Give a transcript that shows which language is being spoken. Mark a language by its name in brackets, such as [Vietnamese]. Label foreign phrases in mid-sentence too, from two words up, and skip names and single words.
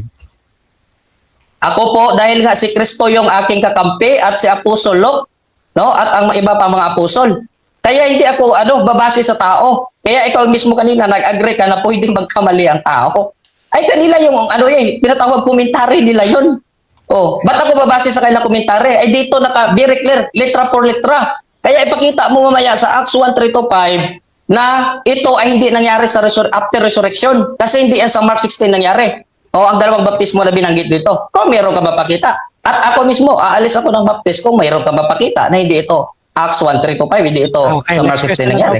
[Filipino] Ako po, dahil nga si Kristo yung aking kakampi at si Apostol Luke, no, at ang iba pa mga apostol. Kaya hindi ako babase sa tao. Kaya ikaw mismo kanina nag-agree ka na pwedeng magkamali ang tao. Ay kanila yung tinatawag komentary nila yun. Oh, ba't ako babase sa kanilang komentary? Ay dito [English] very clear, [Spanish] letra por letra. [Filipino] Kaya ipakita mo mamaya sa Acts 1:3-5 na ito ay hindi nangyari sa [English] after resurrection [Filipino] kasi hindi yan sa Mark 16 nangyari. O ang dalawang baptismo na binanggit dito. Kung meron ka mapakita. At ako mismo, aalis ako ng baptist kung mayroon ka mapakita na hindi ito Acts 1:3-5, hindi ito sa Mark 16 nangyari.